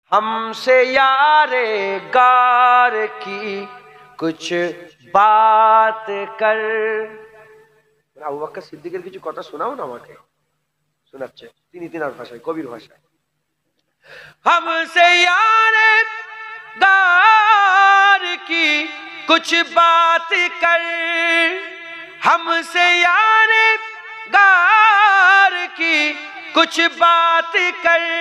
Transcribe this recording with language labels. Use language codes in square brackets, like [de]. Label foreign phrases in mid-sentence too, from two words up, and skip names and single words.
[ur] ہم سے یار غار کی کچھ بات کر [bn] আবু বকর সিদ্দিকের কিছু কথা শোনাও না আমাকে শোনাচ্ছে তিনি তিনার ভাষায় কবির ভাষায় [ur] ہم سے یار غار کی کچھ بات کر ہم سے یار غار کی کچھ بات کر